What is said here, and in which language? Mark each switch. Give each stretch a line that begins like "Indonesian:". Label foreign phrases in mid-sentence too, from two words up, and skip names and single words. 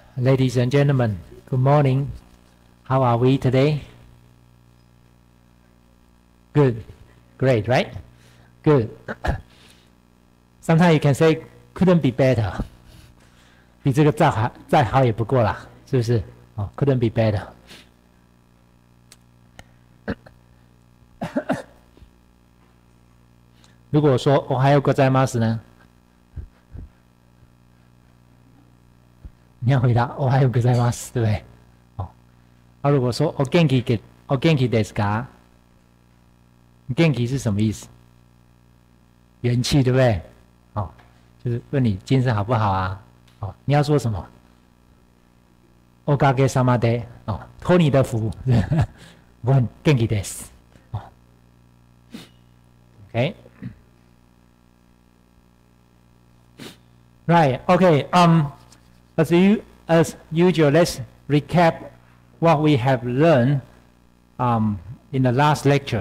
English: Ladies and gentlemen, good morning. How are we today? Good. Great, right? Good. Sometimes you can say, couldn't be better.
Chinese: 比这个再好也不过啦，是不是？
English: 哦 ，couldn't be better.
Chinese: 如果说
Japanese: おはようございます
Chinese: 呢？你要回答
Japanese: おはようございます，
Chinese: 对不对？哦，如果说
Japanese: お元気ですか？
Chinese: 元気是什么意思？元气，对不对？哦，就是问你精神好不好啊？哦，你要说什么？ おかげさまで，哦，托你的福，我很
Japanese: 元気です。
English: 哦 ，OK， right， OK， As usual, let's recap what we have learned in the last lecture.